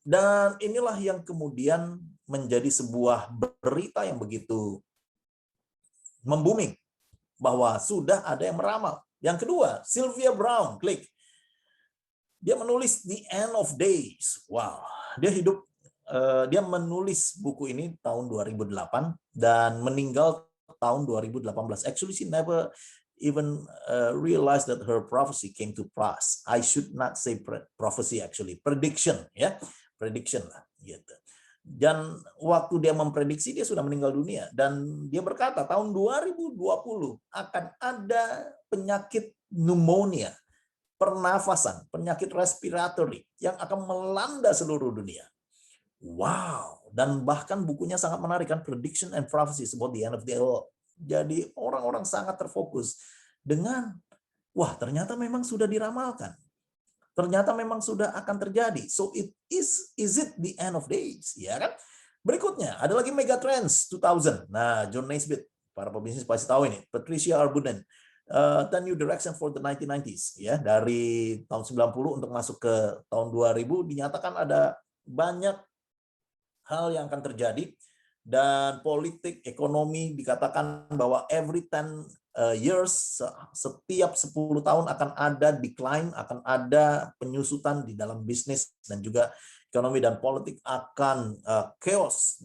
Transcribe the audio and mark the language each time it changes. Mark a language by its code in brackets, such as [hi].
[id] Dan inilah yang kemudian menjadi sebuah berita yang begitu membuming bahwa sudah ada yang meramal. Yang kedua, Sylvia Brown, klik. Dia menulis The End of Days. Wow, dia menulis buku ini tahun 2008 dan meninggal tahun 2018. [en] Actually, she never even realized that her prophecy came to pass. I should not say prophecy actually, prediction ya, prediction lah gitu. [id] Dan waktu dia memprediksi dia sudah meninggal dunia dan dia berkata tahun 2020 akan ada penyakit pneumonia, pernafasan, penyakit respiratory yang akan melanda seluruh dunia. Wow, dan bahkan bukunya sangat menarik kan, Prediction and Prophecies about the End of the World. Jadi orang-orang sangat terfokus dengan wah ternyata memang sudah diramalkan. Ternyata memang sudah akan terjadi. [en] So is it the end of days? [id] Ya kan? Berikutnya ada lagi Megatrends 2000. Nah, John Naisbitt, para pebisnis pasti tahu ini. Patricia Arbuden, The New Direction for the 1990s. Ya, dari tahun 90 untuk masuk ke tahun 2000 dinyatakan ada banyak hal yang akan terjadi. Dan politik, ekonomi dikatakan bahwa [en] every 10 years, [id] setiap 10 tahun akan ada decline, akan ada penyusutan di dalam bisnis dan juga ekonomi dan politik akan chaos.